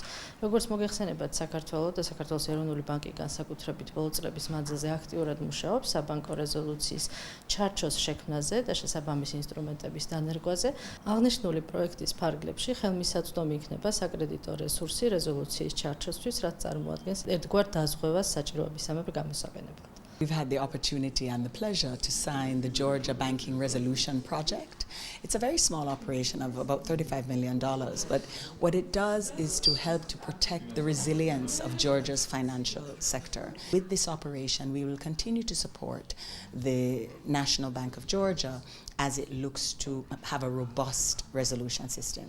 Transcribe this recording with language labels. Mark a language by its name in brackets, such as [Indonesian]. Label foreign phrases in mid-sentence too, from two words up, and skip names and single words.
[Georgian] როგორც მოგეხსენებათ, საქართველო და საქართველოს ეროვნული ბანკი განსაკუთრებით ბოლო წლების მანძილზე აქტიურად მუშაობს საბანკო რეზოლუციის ჩარჩოს შექმნაზე და შესაბამის ინსტრუმენტების დანერგვაზე. აღნიშნული პროექტის ფარგლებში ხელმისაწვდომი იქნება საკრედიტო რესურსი რეზოლუციის ჩარჩოსთვის, რაც წარმოადგენს ერთგვარ დაზღვევას საჭიროებისამებრ გამოსაყენებლად. [English] We've had the opportunity and the pleasure to sign the Georgia Banking Resolution Project. It's a very small operation of about $35 million, but what it does is to help to protect the resilience of Georgia's financial sector. With this operation, we will continue to support the National Bank of Georgia as it looks to have a robust resolution system.